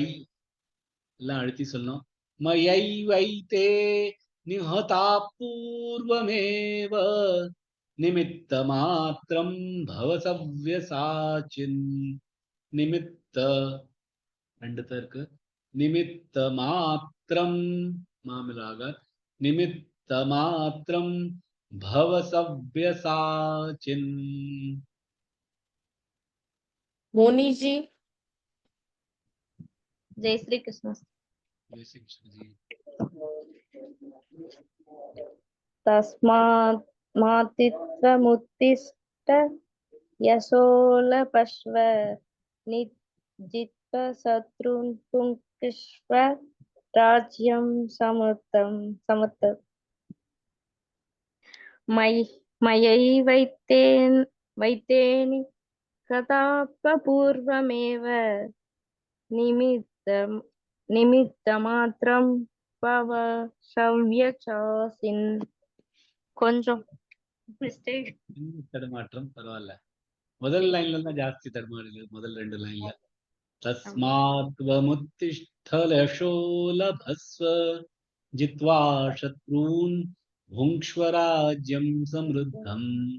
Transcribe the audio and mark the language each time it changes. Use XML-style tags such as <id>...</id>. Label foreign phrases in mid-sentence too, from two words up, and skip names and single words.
<ta>எல்லாம் அழுத்தி சொல்லணும்,</ta> <sa>मयैवैते निहता पूर्वमेव निमित्त मात्रम् भव सव्यसाचिन्,</sa> <ta>நிமித்த 2 த இருக்கு, நிமித்த மாத்திரம் மாமிலாக</ta> <sa>निमित्त मात्रम् भव सव्यसाचिन्.</sa> <hi>मोनी जी, जय श्री कृष्ण। जय श्री कृष्ण जी।</hi> <sa>तस्मात् मातित्वमुत्तिष्ठ यशो लभस्व, जित्वा शत्रून् पुङ्क्ष्व राज्यं समृद्धम्। मयैवैतेनि कथापूर्वमेव निमित्तमात्रं भव सव्यसाचिन्।</sa> <ta>கொஞ்சம் மிஸ்டேக், தடுமாற்றம் பரவாயில்ல, முதல் லைன்ல தான் ஜாஸ்தி தடுமாறுது, முதல் 2 லைன்ல.</ta> <sa>तस्मात्त्वमुत्तिष्ठ यशो लभस्व जित्वा शत्रून् भुङ्क्ष्व राज्यं समृद्धम्.</sa>